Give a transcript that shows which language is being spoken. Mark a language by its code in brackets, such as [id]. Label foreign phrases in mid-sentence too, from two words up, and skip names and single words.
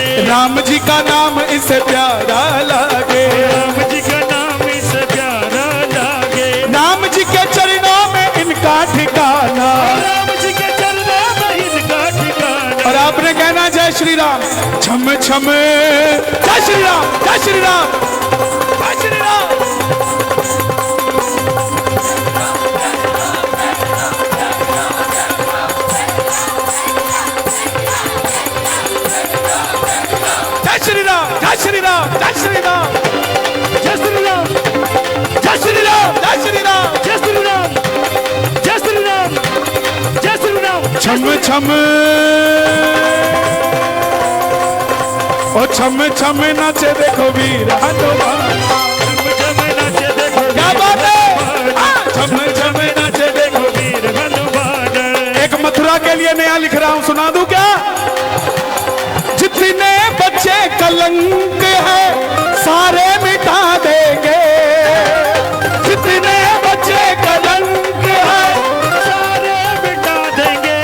[hi] राम जी का नाम इसे प्यारा लागे। राम जी का नाम इसे प्यारा लागे। राम जी के चरणों में इनका ठिकाना। राम जी के चरणों में इनका ठिकाना। और आपने कहना जय श्री राम। छम छम जय श्री राम, जय श्री राम, जय श्री राम। जय श्री राम, जय श्री राम, जय श्री राम, जय श्री राम, जय श्री राम, जय श्री राम। जय श्री राम, जय श्री राम, जय श्री राम। छम छम ओ छम छम नाचे देखो वीर हनुमाना। छम छम नाचे देखो क्या बात है। छम छम नाचे देखो। वीर हनुमान। लिख रहा हूं, सुना दूं क्या? जितने बच्चे कलंक है सारे मिटा देंगे, जितने बच्चे कलंक है सारे मिटा देंगे।